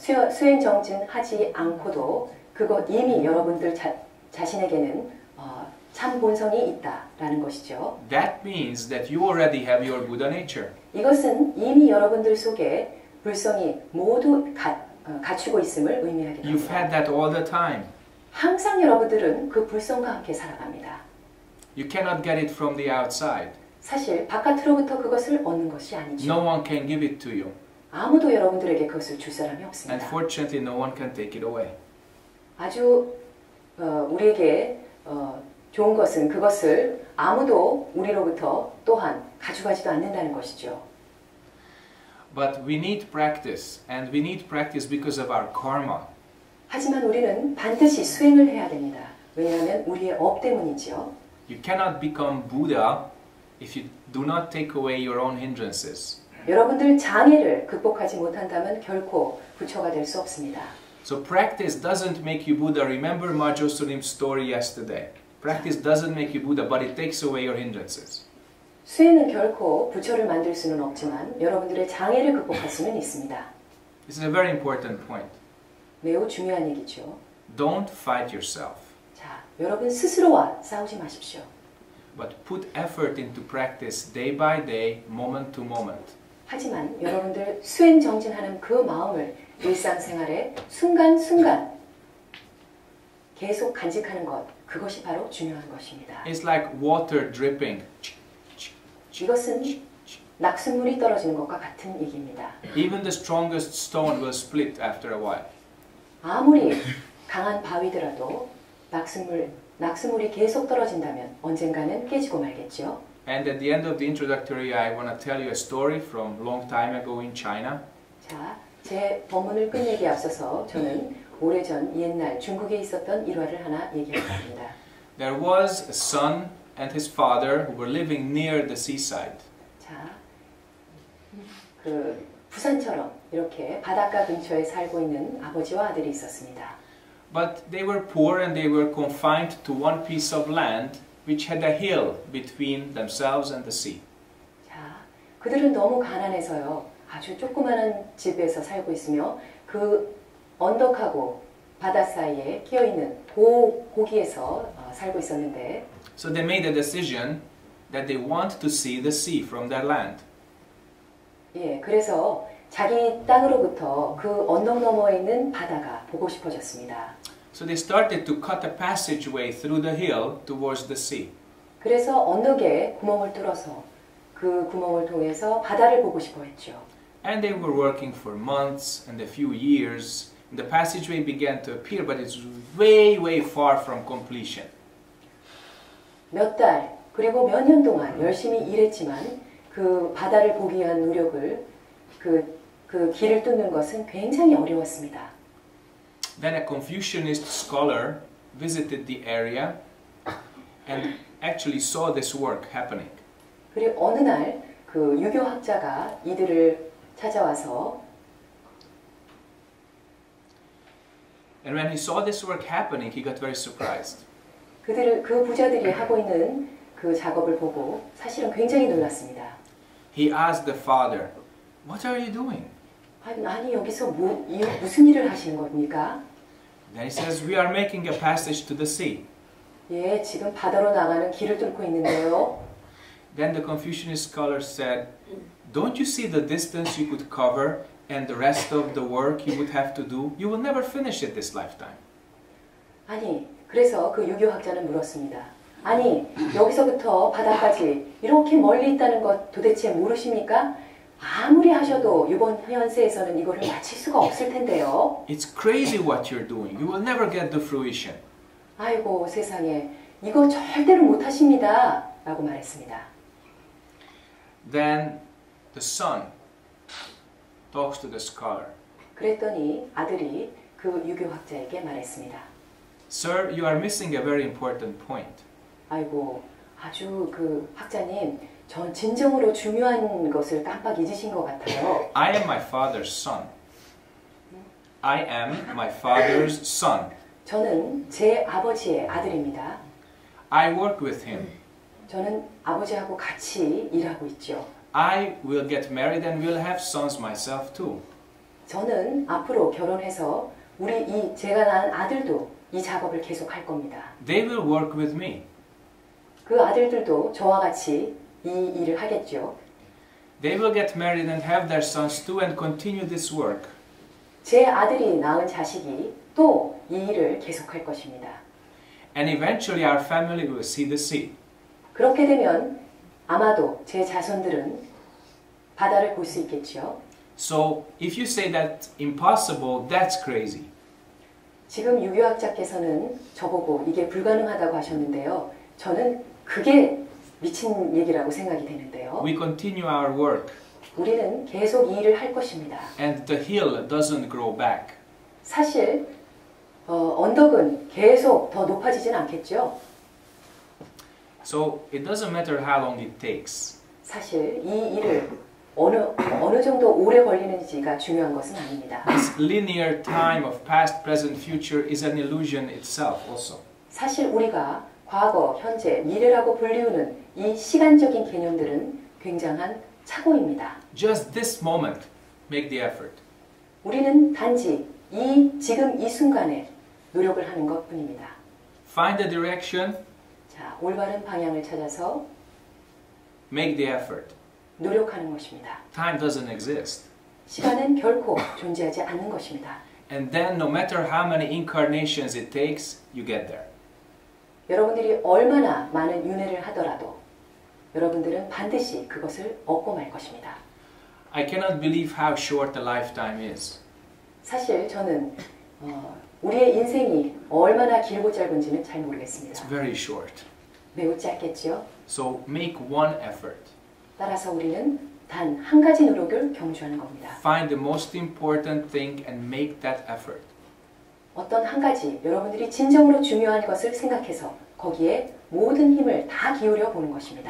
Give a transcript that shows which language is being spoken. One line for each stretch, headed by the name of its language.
Korean: 수행 정진하지 않고도 그거 이미 여러분들 자신에게는 참 본성이 있다라는 것이죠.
English: That means that you already have your Buddha nature.
Korean: 이것은 이미 여러분들 속에 불성이 모두 갖추고 있음을 의미하게
English: You've had
Korean: 됩니다.
English: that all the time.
Korean: 항상 여러분들은 그 불성과 함께 살아갑니다.
English: You cannot get it from the outside.
Korean: 사실 바깥으로부터 그것을 얻는 것이 아니죠.
English: No one can give it to you.
Korean: 아무도 여러분들에게 그것을 줄 사람이
English: And
Korean: 없습니다.
English: fortunately, no one can take it away.
Korean: 아주 우리에게 좋은 것은 그것을 아무도 우리로부터 또한 가져가지도 않는다는 것이죠.
English: But we need practice, and we need practice because of our karma.
Korean: 하지만 우리는 반드시 수행을 해야 됩니다. 왜냐하면 우리의 업 때문이죠.
English: You cannot become Buddha if you do not take away your own hindrances.
Korean: 여러분들 장애를 극복하지 못한다면 결코 부처가 될 수 없습니다.
English: So practice doesn't make you Buddha. Remember Majo Surim's story yesterday. Practice doesn't make you Buddha, but it takes away your hindrances.
Korean: 수행은 결코 부처를 만들 수는 없지만 여러분들의 장애를 극복할 수는 있습니다.
English: This is a very important point.
Korean: 매우 중요한 얘기죠.
English: Don't fight yourself,
Korean: 자, 여러분 스스로와 싸우지 마십시오.
English: but put effort into practice day by day, moment to moment.
Korean: 하지만 여러분들 수행 정진하는 그 마음을 일상생활에 순간순간 계속 간직하는 것, 그것이 바로 중요한 것입니다.
English: It's like water dripping.
Korean: 이것은 낙숫물이 떨어지는 것과 같은 얘기입니다.
English: Even the strongest stone will split after a while.
Korean: 아무리 강한 바위더라도 낙숫물이 계속 떨어진다면 언젠가는 깨지고 말겠죠.
English: And at the end of the introductory, I want to tell you a story from long time ago in China.
Korean: 자, 제 본문을 끝내기 앞서서 저는 오래전 옛날 중국에 있었던 일화를 하나 얘기할까 합니다.
English: There was a son and his father who were living near the seaside.
Korean: 자, 그 부산처럼 이렇게 바닷가 근처에 살고 있는 아버지와 아들이 있었습니다.
English: But they were poor and they were confined to one piece of land which had a hill between themselves and the sea.
Korean: 자, 그들은 너무 가난해서요. 아주 조그마한 집에서 살고 있으며 그 언덕하고 바다 사이에 끼어 있는 고기에서 살고 있었는데.
English: So they made a decision that they want to see the sea from their land.
Korean: 예, 그래서 자기 땅으로부터 그 언덕 너머에 있는 바다가 보고 싶어졌습니다.
English: So they started to cut a passageway through the hill towards the sea.
Korean: 그래서 언덕에 구멍을 뚫어서 그 구멍을 통해서 바다를 보고 싶어 했죠.
English: And they were working for months and a few years. And the passageway began to appear, but it's way, way far from completion.
Korean: 몇 달, 그리고 몇 년 동안 열심히 일했지만 그 바다를 보기 위한 노력을 그 길을 뚫는 것은 굉장히 어려웠습니다.
English: Then a Confucianist scholar visited the area and actually saw this work happening.
Korean: 그리고 어느 날 그 유교학자가 이들을 찾아와서
English: And when he saw this work happening, he got very surprised.
Korean: 그 부자들이 하고 있는 그 작업을 보고 사실은 굉장히 놀랐습니다.
English: He asked the father, "What are you doing?"
Korean: 아니 여기서 무슨 일을 하시는 겁니까?
English: Then he says, "We are making a passage to the sea."
Korean: 예, 지금 바다로 나가는 길을 뚫고 있는데요.
English: Then the Confucianist scholar said, "Don't you see the distance you could cover and the rest of the work you would have to do? You will never finish it this lifetime."
Korean: 아니, 그래서 그 유교학자는 물었습니다. 아니, 여기서부터 바다까지 이렇게 멀리 있다는 것 도대체 모르십니까? 아무리 하셔도 이번 현세에서는 이거를 마칠 수가 없을 텐데요.
English: It's crazy what you're doing. You will never get the fruition.
Korean: 아이고 세상에, 이거 절대로 못 하십니다. 라고 말했습니다.
English: Then the son talks to the scholar.
Korean: 그랬더니 아들이 그 유교학자에게 말했습니다.
English: Sir, you are missing a very important point.
Korean: 아이고, 아주 그 학자님, 전 진정으로 중요한 것을 깜빡 잊으신 것 같아요.
English: I am my father's son. I am my father's son.
Korean: 저는 제 아버지의 아들입니다.
English: I work with him.
Korean: 저는 아버지하고 같이 일하고 있죠.
English: I will get married and will have sons myself too.
Korean: 저는 앞으로 결혼해서 제가 낳은 아들도 이 작업을 계속할 겁니다.
English: They will work with me.
Korean: 그 아들들도 저와 같이 이 일을 하겠죠.
English: They will get married and have their sons too and continue this work.
Korean: 제 아들이 낳은 자식이 또 이 일을 계속할 것입니다.
English: And eventually our family will see the sea.
Korean: 그렇게 되면 아마도 제 자손들은 바다를 볼 수 있겠죠.
English: So if you say that's impossible, that's crazy.
Korean: 지금 유교학자께서는 저보고 이게 불가능하다고 하셨는데요. 저는 그게 미친 얘기라고 생각이 되는데요.
English: We continue our work.
Korean: 우리는 계속 이 일을 할 것입니다.
English: And the hill doesn't grow back.
Korean: 사실 언덕은 계속 더 높아지진 않겠죠.
English: So it doesn't matter how long it takes.
Korean: 사실 이 일을 어느 정도 오래 걸리는지가 중요한 것은 아닙니다.
English: This linear time of past, present, future is an illusion itself also.
Korean: 사실 우리가 과거, 현재, 미래라고 불리우는 이 시간적인 개념들은 굉장한 착오입니다.
English: Just this moment, make the effort.
Korean: 우리는 단지 지금 이 순간에 노력을 하는 것뿐입니다.
English: Find the direction,
Korean: 자, 올바른 방향을 찾아서
English: make the effort.
Korean: 노력하는 것입니다.
English: Time doesn't exist.
Korean: 시간은 결코 존재하지 않는 것입니다.
English: And then no matter how many incarnations it takes, you get there.
Korean: 여러분들이 얼마나 많은 윤회를 하더라도 여러분들은 반드시 그것을 얻고 말 것입니다.
English: I cannot believe how short the lifetime is.
Korean: 사실 저는 우리의 인생이 얼마나 길고 짧은지는 잘 모르겠습니다.
English: It's very short.
Korean: 매우 짧겠죠?
English: So make one effort.
Korean: 따라서 우리는 단 한 가지 노력을 경주하는 겁니다.
English: Find the most important thing and make that effort.
Korean: 어떤 한 가지 여러분들이 진정으로 중요한 것을 생각해서 거기에 모든 힘을 다 기울여 보는 것입니다.